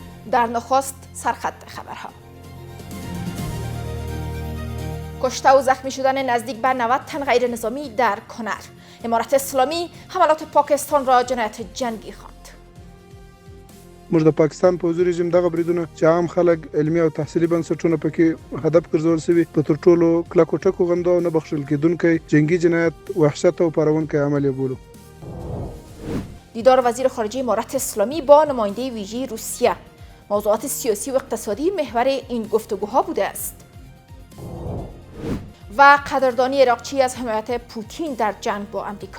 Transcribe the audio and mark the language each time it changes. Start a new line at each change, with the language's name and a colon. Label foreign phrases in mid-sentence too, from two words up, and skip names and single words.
Persian: در نخست سرخط خبرها. کشته و زخمی شدن نزدیک به 90 تن غیر نظامی در کنر. امارت اسلامی حملات پاکستان را جنایت جنگی خواند.
Pashto: موږ د پاکستان پوځي رژیم دغه بریدونه چې عام خلک علمي او تحصیلي بنسټونه پکې هدف ګرځول شوي په تر ټولو کلکو ټکو غندو او نه بخښل کېدونکی جنگي جنایت وحشت او پارونکی عمل یې بولو.
Persian: دیدار وزیر خارجه امارت اسلامی با نماینده ویژه روسیه. موضوعات سیاسی و اقتصادی محور این گفتگوها بوده است. و قدردانی عراقچی از حمایت پوتین در جنگ با امریکا.